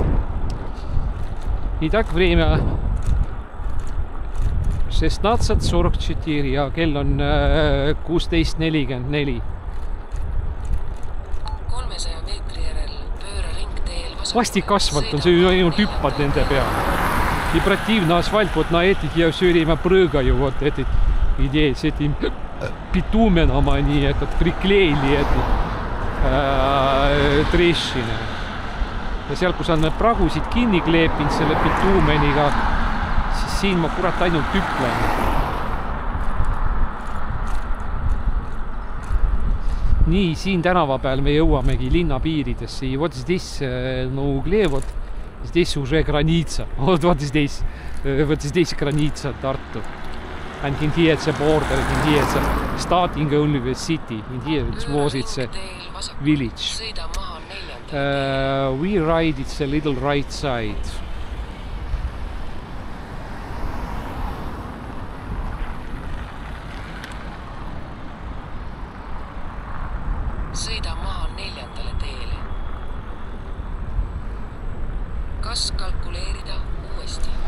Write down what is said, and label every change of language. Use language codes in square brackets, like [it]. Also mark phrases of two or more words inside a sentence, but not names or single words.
[ru] Итак, время [et] 16:44 ja kell on 16:44. 300 meetri järel pööra ringteel vasakule. Vastik asfalt on, see ainult hüppad nende peal. [ru] И противно асфальт вот на этих я все время прыгаю, вот эти идеи с этим битуменом они этот приклеили эту trešine. [et] Ja seal, kus on need pragusid kinni kleepinud selle bituumeniga, siis siin ma kurat ainult hüplen. Nii, siin tänava peal me jõuamegi linna piiridesse. [ru] И вот здесь на угле, вот здесь уже граница. Вот здесь граница Tartu. [en] And in here it's a border, in here it's a starting only the city, in here it was it's a village. We ride it's a little right side. [et] Sõida maha 4. teele. Kas kalkuleerida uuesti?